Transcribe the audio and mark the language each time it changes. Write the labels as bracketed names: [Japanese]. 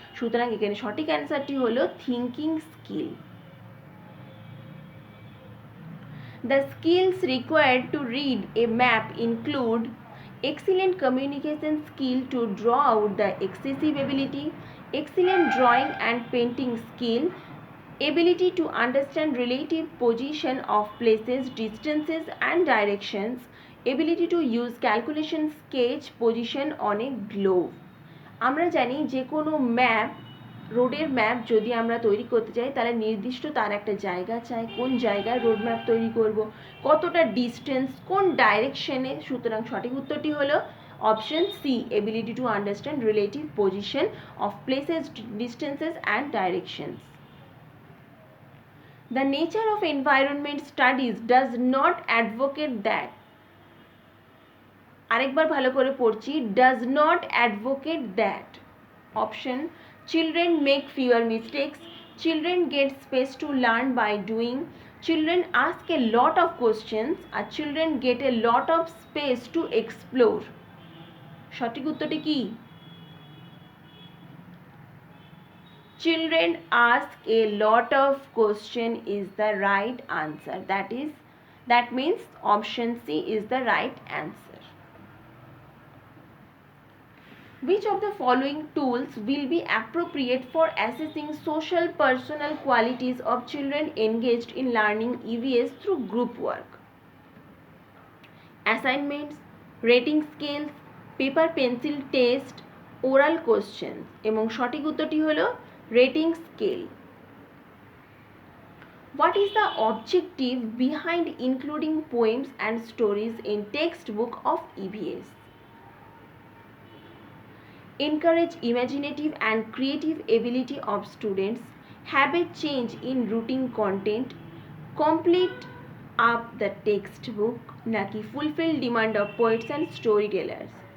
[Bangla] সুতরাং এখানে সঠিক অ্যান্সারটি হলো thinking skill. [English] The skills required to read a map include excellent communication skill to draw out the accessibility, excellent drawing and painting skill, ability to understand relative position of places, distances and directions, ability to use calculation sketch position on a globe. [Bangla] আমরা জানি যে কোনো map, রোডের map যদি আমরা তৈরি করতে চাই তাহলে নির্দিষ্ট তার একটা জায়গা চাই, কোন জায়গায় রোড ম্যাপ তৈরি করব, কতটা ডিস্টেন্স, কোন ডাইরেকশনে। সুতরাং সঠিক উত্তরটি হলো [English] Option C, ability to understand relative position of places, distances and directions. The nature of environment studies does not advocate that, [Bangla] আরেকবার ভালো করে পড়ছি, [English] does not advocate that. Option: children make fewer mistakes, children get space to learn by doing, children ask a lot of questions, আর children get a lot of space to explore. [Bangla] সঠিক উত্তরটি কি? [English] Children ask a lot of question is the right answer. That means option C is the right answer. Which of the following tools will be appropriate for assessing social personal qualities of children engaged in learning EVS through group work? Assignments, rating scales, paper pencil test, oral questions. [Bangla] এবং সঠিক উত্তরটি হলো rating scale. [English] What is the objective behind including poems and stories in textbook of EVS? Encourage imaginative and creative ability of students, have a change in routine content, complete up the textbook, নাকি fulfill demand of poets and storytellers?